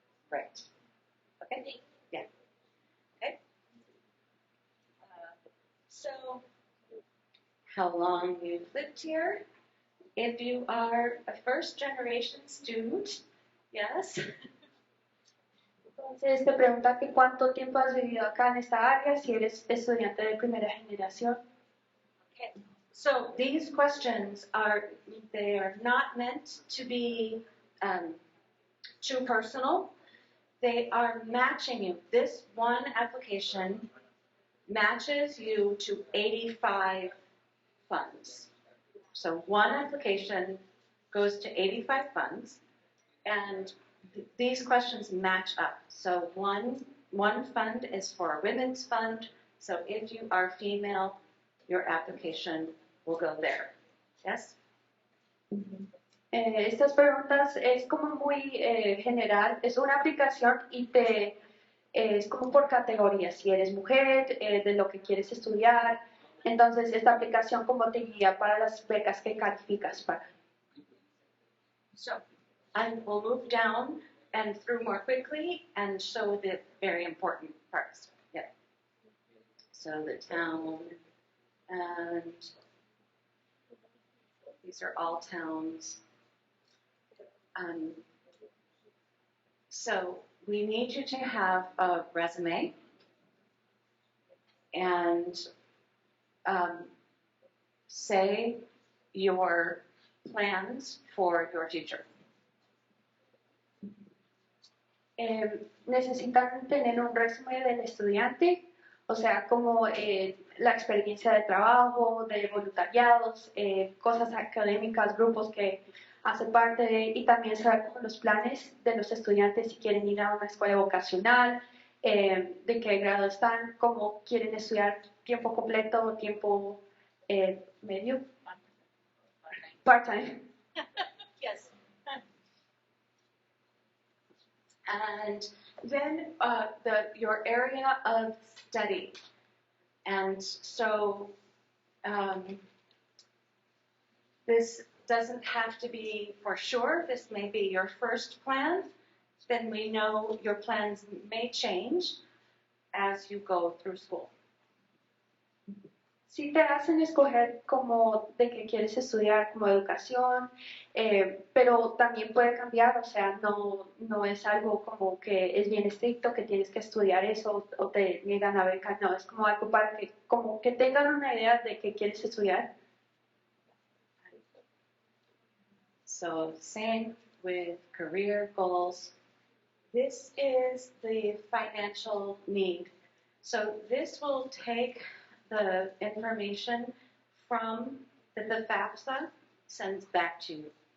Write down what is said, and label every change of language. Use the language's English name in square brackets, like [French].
[English] Right. Okay. Yeah. Okay. So how long you've lived here? If you are a first-generation student, yes. [Spanish] Entonces te pregunta que cuánto tiempo has vivido acá en esta área, si eres estudiante de primera generación. [English] Okay. So these questions are not meant to be too personal. They are matching you. This one application matches you to 85 funds. So one application goes to 85 funds, and these questions match up. So one fund is for a women's fund. So if you are female, your application will go there. Yes? [Spanish] Estas preguntas es como muy general, es una aplicación y es como por categorías, si eres mujer, de lo que quieres estudiar, entonces esta aplicación como te guía para las becas que calificas para. [English] So I will move down and through more quickly and show the very important parts. Yeah. So the town, and these are all towns. So we need you to have a resume and say your plans for your future. [Spanish] Necesitan tener un resumen del estudiante, o sea, como la experiencia de trabajo, de voluntariados, cosas académicas, grupos que hacen parte de, y también saber como los planes de los estudiantes si quieren ir a una escuela vocacional, de qué grado están, cómo quieren estudiar tiempo completo o tiempo medio, part-time. [English] Yes. And then your area of study. And so this doesn't have to be for sure. This may be your first plan. Then we know your plans may change as you go through school. [Spanish] Si te hacen escoger como de qué quieres estudiar, como educación, pero también puede cambiar, o sea, no es algo como que es bien estricto, que tienes que estudiar eso o te niegan a beca, no, es como algo para que, como que tengan una idea de qué quieres estudiar. [English] So same with career goals. This is the financial need. So this will take the information from that the FAFSA sends back to you.